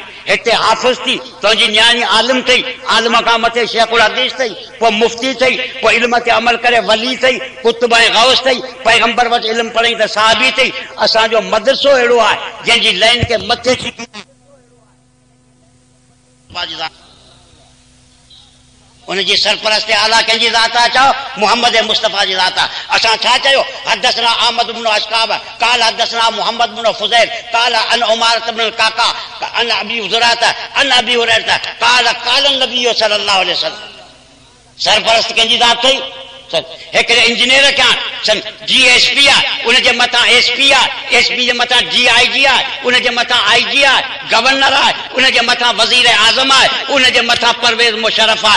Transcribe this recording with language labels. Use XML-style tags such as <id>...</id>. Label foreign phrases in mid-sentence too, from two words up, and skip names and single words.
<sd>हिते हाफ़िज़ थी, तुंहिंजी न्याणी आलिम अथई, आलिम खां मथे शेखुल हदीस अथई, पोइ मुफ़्ती अथई, पोइ इल्म ते अमल करे वली अथई, कुतुब ऐं गौस अथई, पैगंबर वटि इल्मु पढ़ई त साहबी अथई। असांजो मदरसो अहिड़ो आहे जंहिंजी लाइन खे मथे उनजी सरपरस्त आला कंहिंजी ज़ात आहे? चओ मोहम्मद मुस्तफ़ा जी ज़ात आहे। असां छा चयो?</sd> <ar>حدثنا أحمد بن إشكاب قال حدثنا محمد بن فضيل قال عن عمارة بن القعقاع عن أبي زرعة عن أبي هريرة قال قال النبي صلى الله عليه وسلم.</ar> <sd>सरपरस्त कंहिंजी ज़ात अथई? हिकिड़े इंजीनियर खे GSP आहे, उनजे मथां SP आहे, SP जे मथां DIG आहे, उनजे मथां IG आहे, गवर्नर आहे, उनजे मथां वज़ीर आज़म आहे, उनजे मथां परवेज़ मुशर्रफ आहे।</sd>